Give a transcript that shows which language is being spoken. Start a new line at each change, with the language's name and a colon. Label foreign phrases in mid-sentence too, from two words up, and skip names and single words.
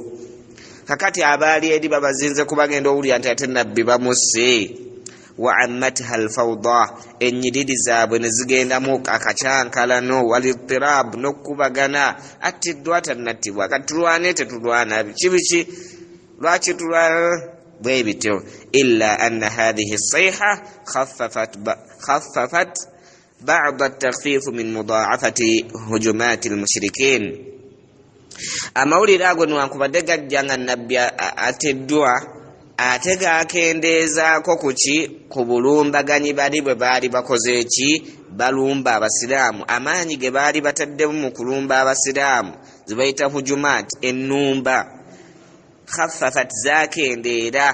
Ganda: Kakati abaali eri babazinze kubagenda owulira nti ate Nabbi bamusse.
Arabic: وعمت الفوضى,
Ganda: ennyiriri zaabwe ne zigendamu akacyankalano, wal-ittirab, n'okkubagana. Attiddwa tannattibwa, kati tulwane tetulwana, kibiki? Lwaki tulwana? Bwe bityo.
Arabic: إلا أن هذه الصيحة خففت بعض التخفيف من مضاعفة هجمات المشركين
Ganda: amawulire ago newankubadde gajja nga nabbi ateddwa ate gakendeezaako kuki ku bulumbaganyi bali bwe baali bakoze eki balumba abasiraamu amaanyi ge baali bataddemu mu kulumba abasiraamu zibayita hujumat ennumba khaffafat zakendeera